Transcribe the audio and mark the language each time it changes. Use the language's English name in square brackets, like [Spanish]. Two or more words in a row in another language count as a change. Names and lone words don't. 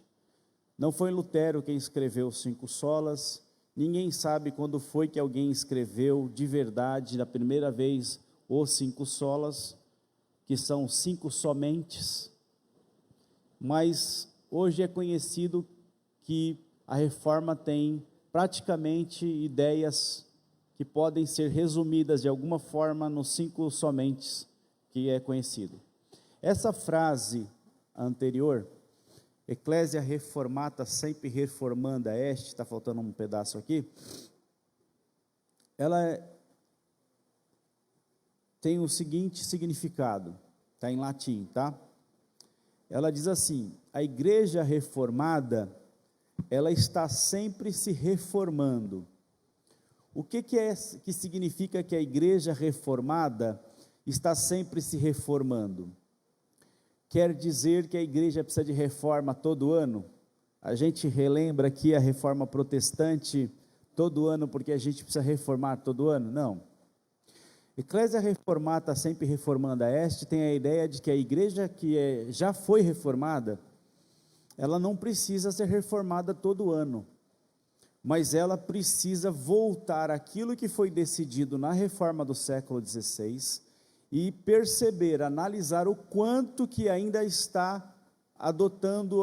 [Portuguese] Não foi Lutero quem escreveu os 5 solas, ninguém sabe quando foi que alguém escreveu de verdade, da primeira vez, os 5 solas, que são 5 somentes, mas hoje é conhecido que a Reforma tem praticamente ideias que podem ser resumidas de alguma forma nos 5 somentes, que é conhecido. Essa frase anterior, [Latin] Ecclesia reformata sempre reformanda est, [Portuguese] está faltando um pedaço aqui, ela tem o seguinte significado, está em latim, tá? Ela diz assim: a igreja reformada, ela está sempre se reformando. O que significa que a igreja reformada está sempre se reformando? Quer dizer que a igreja precisa de reforma todo ano? A gente relembra aqui a reforma protestante todo ano porque a gente precisa reformar todo ano? Não. [Latin] Ecclesia reformata sempre reformanda est [Portuguese] tem a ideia de que a igreja que já foi reformada, ela não precisa ser reformada todo ano, mas ela precisa voltar àquilo que foi decidido na reforma do século XVI e perceber, analisar o quanto que ainda está adotando